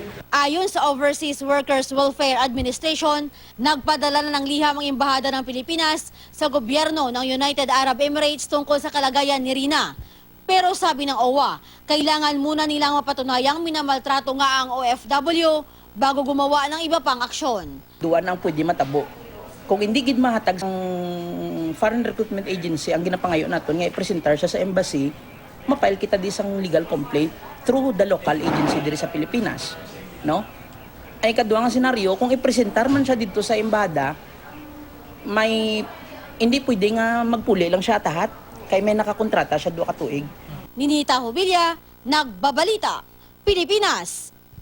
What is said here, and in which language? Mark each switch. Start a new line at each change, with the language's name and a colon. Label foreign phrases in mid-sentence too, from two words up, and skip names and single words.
Filipino: Ayon sa Overseas Workers Welfare Administration, nagpadala na ng liham ang Embahada ng Pilipinas sa gobyerno ng United Arab Emirates tungkol sa kalagayan ni Rina. Pero sabi ng OWA, kailangan muna nilang mapatunayang minamaltrato nga ang OFW bago gumawa ng iba pang aksyon.
Hiligaynon: Duwa nang pwede matabo. Kung hindi gid mahatag ang Foreign Recruitment Agency ang ginapangayo naton nga i-presentar siya sa embassy, ma-file kita di sang
English: legal complaint through the local agency
Hiligaynon: diri sa Pilipinas, no? Ay kadua nga senaryo kung i-presentar man siya dito sa embahada, may hindi pwede nga magpuli lang siya tahat kay may nakakontrata siya 2 ka tuig.
Filipino: Ninita Hubilla, Nagbabalita, Pilipinas.